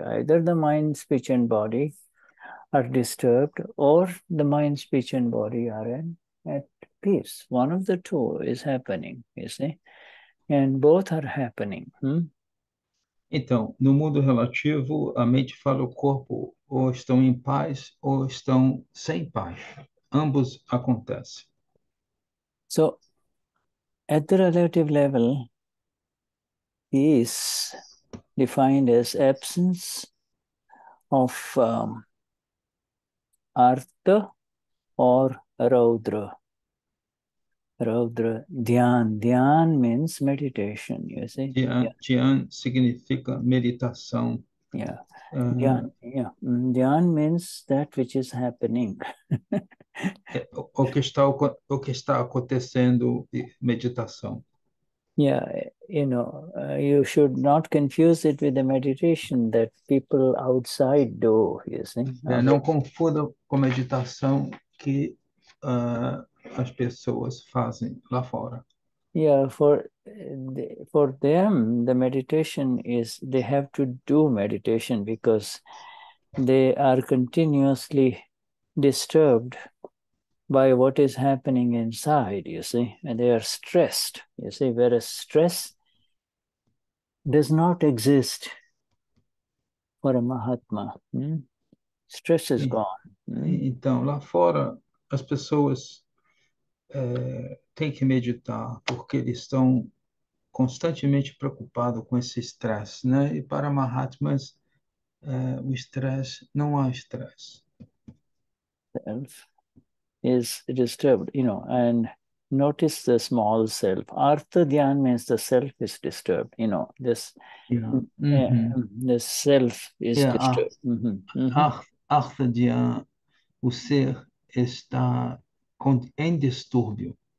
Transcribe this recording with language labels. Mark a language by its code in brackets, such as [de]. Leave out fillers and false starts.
[en] Either the mind, speech, and body are disturbed, or the mind, speech, and body are at peace. One of the two is happening, you see, and both are happening. [pt] Então, no mundo relativo, a mente fala o corpo ou estão em paz ou estão sem paz. Ambos acontecem. [en] So, at the relative level, peace defined as absence of artha or raudra. Raudra, dhyan. Dhyan means meditation, you see. [pt] Dhyan significa meditação. [en] Yeah. Dhyan means that which is happening. [pt] O que está acontecendo, meditação. [en] Yeah, you should not confuse it with the meditation that people outside do, you see. [pt] Não confunda com meditação que as pessoas fazem lá fora. [en] Yeah, for them, the meditation is, they have to do meditation because they are continuously disturbed by what is happening inside, you see, and they are stressed, you see, whereas stress does not exist for a Mahatma. Stress is gone. [pt] Então, lá fora, as pessoas têm que meditar porque eles estão constantemente preocupados com esse estresse, né? E para Mahatmas, o estresse, não há estresse. [en] Self is disturbed, and notice the small self. Artha Dhyan means the self is disturbed, this the self is disturbed. [pt] Artha Dhyan, o ser está em distúrbio.